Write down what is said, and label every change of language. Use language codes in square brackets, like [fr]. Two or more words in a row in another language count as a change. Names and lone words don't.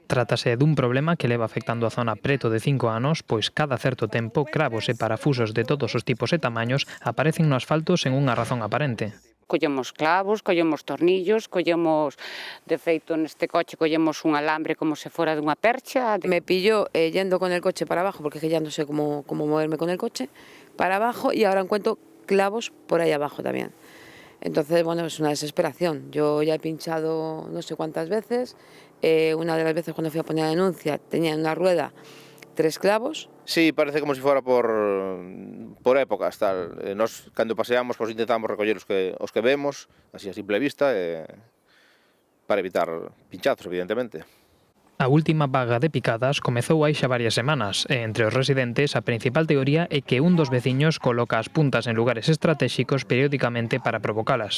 [gl] Trátase dun problema que leva afectando a zona preto de 5 anos, pois cada certo tempo cravos e parafusos de todos os tipos e tamaños aparecen no asfalto sen unha razón aparente. Collemos clavos, collemos tornillos, collemos, de feito neste coche, collemos un alambre como se fora dunha percha. [es] Me pilló yendo con el coche para abajo, porque ya no sé cómo moverme con el coche, para abajo, y ahora encuentro clavos por ahí abajo también. Entonces, bueno, es una desesperación. Yo ya he pinchado no sé cuántas veces. Una de las veces cuando fui a poner la denuncia tenía en una rueda 3 clavos. Sí, parece como si fuera por épocas, tal. [gl] Nos, cando paseamos, pues intentamos recoller os que vemos, así a simple vista, para evitar pinchazos, evidentemente. A última vaga de picadas comezou hai xa varias semanas e entre os residentes a principal teoría é que un dos veciños coloca as puntas en lugares estratégicos periódicamente para provocalas.